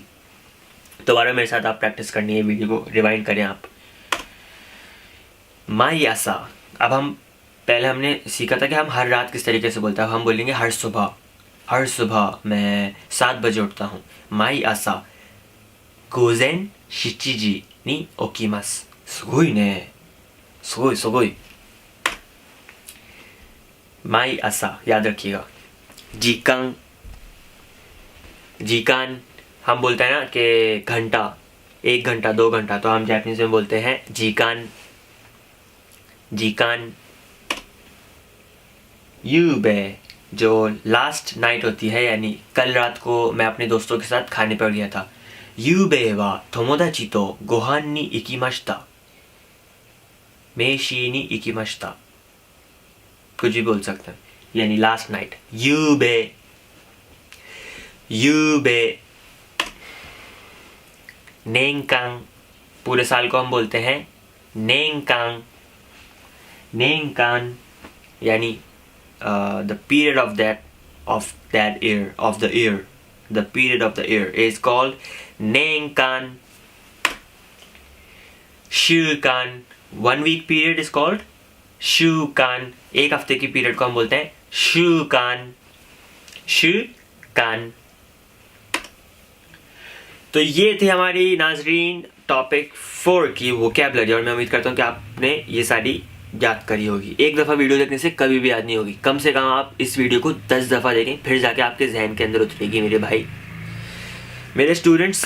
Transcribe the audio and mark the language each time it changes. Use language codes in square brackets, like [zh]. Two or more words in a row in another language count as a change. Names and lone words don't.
[hi] दोबारा मेरे साथ आप प्रैक्टिस करनी है, वीडियो को रिवाइंड करें आप. [ja] 毎朝. [hi] अब हम पहले हमने सीखा था कि हम हर रात किस तरीके से बोलते हैं. अब हम बोलेंगे हर सुबह. हर सुबह मैं 7 बजे उठता हूँ. [ja] 毎朝午前7時に起きます. すごいね。すごいすごい。毎朝 [hi] याद रखिएगा. [ja] 時間、時間 [hi] हम बोलते हैं ना कि घंटा, 1 घंटा 2 घंटा, तो हम जापानीज में बोलते हैं [ja] 時間、時間. [hi] यूबे जो [en] last night [hi] होती है, यानी कल रात को मैं अपने दोस्तों के साथ खाने पर गया था. [ja] 昨夜は友達とご飯に行きました. 飯に行きました. [hi] कुछ भी बोल सकते हैं, यानी [en] last night. [ja] 昨夜、昨夜. [hi] नेंकान, पूरे साल को हम बोलते हैं नेंकान. [en] नेंकान यानी the period of that year, of the year, the period of the year is called nenkan. Shukan, 1 week period is called shukan. [hi] एक हफ्ते की पीरियड को हम बोलते हैं [ja] 週間、週間. [hi] तो ये थी हमारी नाजरीन टॉपिक 4 की वोकैबुलरी. और मैं उम्मीद करता हूँ कि आपने ये सारी याद करी होगी. एक दफ़ा वीडियो देखने से कभी भी याद नहीं होगी. कम से कम आप इस वीडियो को 10 दफ़ा देखें, फिर जाके आपके जहन के अंदर उतरेगी मेरे भाई, मेरे स्टूडेंट्स.